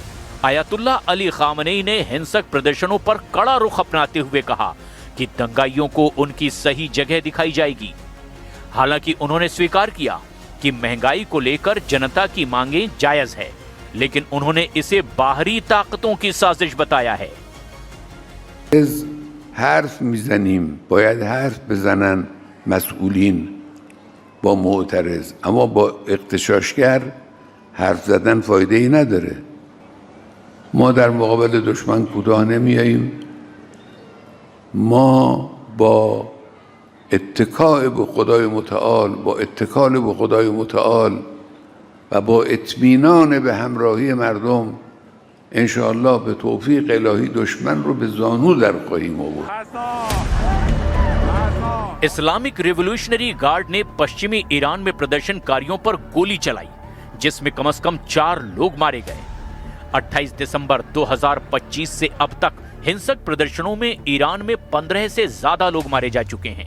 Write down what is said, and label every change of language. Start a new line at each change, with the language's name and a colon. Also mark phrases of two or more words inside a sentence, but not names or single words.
Hindi: अयातुल्ला अली खामनेई ने हिंसक प्रदर्शनों पर कड़ा रुख अपनाते हुए कहा कि दंगाइयों को उनकी सही जगह दिखाई जाएगी। हालांकि उन्होंने स्वीकार किया कि महंगाई को लेकर जनता की मांगें जायज है, लेकिन उन्होंने इसे बाहरी ताकतों की साजिश बताया है।
Persian: حرف میزنیم باید حرف بزنن مسئولین با معترض، اما با اغتشاشگر حرف زدن فایده ای نداره. ما در مقابل دشمن کوتاه نمیاییم. ما با اتکاء به خدای متعال، با اتکال به خدای متعال و با اطمینان به همراهی مردم انشاءالله به توفیق الهی دشمن رو به زانو در خواهیم آورد.
Hindi: इस्लामिक रिवॉल्यूशनरी गार्ड ने पश्चिमी ईरान में प्रदर्शनकारियों पर गोली चलाई, जिसमें कम से कम 4 लोग मारे गए। 28 दिसंबर 2025 से अब तक हिंसक प्रदर्शनों में ईरान में 15 से ज्यादा लोग मारे जा चुके हैं।